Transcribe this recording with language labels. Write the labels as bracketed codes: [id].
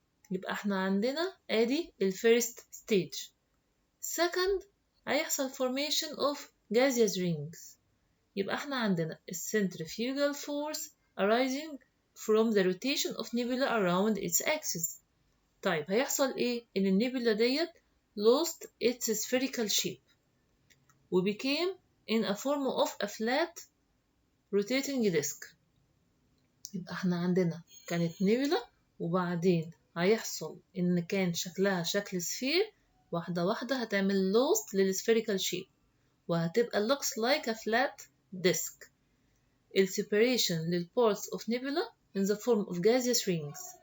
[ar] يبقى احنا عندنا ادي الفيرست stage. [en] second هيحصل formation of gaseous rings. [ar] يبقى احنا عندنا [en] centrifugal force arising from the rotation of nebula around its axis. [ar] طيب هيحصل ايه؟ ان النيبولا ديت [en] lost its spherical shape و became in a form of a flat rotating disk. [ar] يبقى احنا عندنا كانت نيبولا وبعدين هيحصل ان كان شكلها شكل سفير واحدة واحدة هتعمل lost للسpherical shape وهتبقى [en] looks like a flat disk. separation للparts of nebula in the form of gaseous rings.